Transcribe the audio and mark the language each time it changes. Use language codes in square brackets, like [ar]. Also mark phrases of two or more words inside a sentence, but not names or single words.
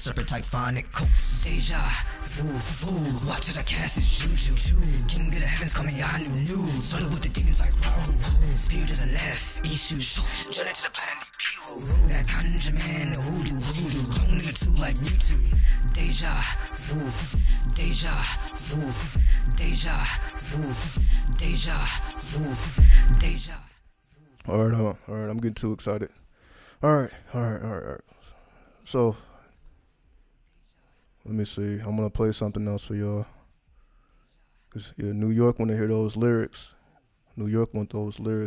[en] serpent typhonic coast, deja, vu, watch as I cast it, juju, king of the heavens, call me Anu, started with the demons like Rahu, spirit to the left, Ishu, journey to the planet, Piru, that conjure man, hoodoo, clone nigga two like Mewtwo, deja vu, deja vu, deja vu, deja vu, deja. All right, I'm getting too excited. All right. So, let me see. I'm gonna play something else for y'all. Cause yeah, New York want to hear those lyrics. New York want those lyrics.